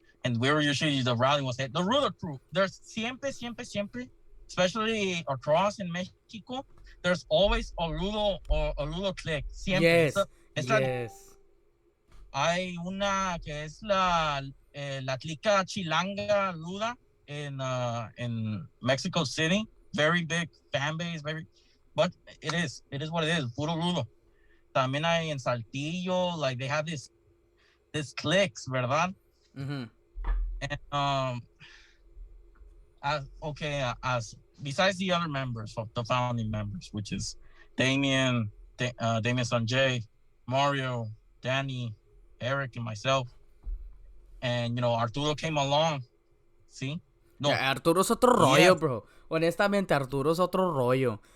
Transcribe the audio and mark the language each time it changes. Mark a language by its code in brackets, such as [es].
[en] And we were usually, the rally was the ruler crew. There's [es] siempre, [en] especially across in Mexico, there's always a rulo clique. [es] Siempre. [en] Yes. [es] Hay una que es la clica chilanga ruda in Mexico City. [en] Very big fan base, but it is what it is. [es] Puro rudo. También hay en Saltillo, [en] like they have this cliques, [es] ¿verdad? Mm-hmm. [en] And as besides the other members of the founding members, which is Damien Sanjay, Mario, Danny, Eric, and myself, and Arturo came along. See? No. Yeah, Arturo's [es] otro rollo, bro. Honestamente, Arturo's otro rollo.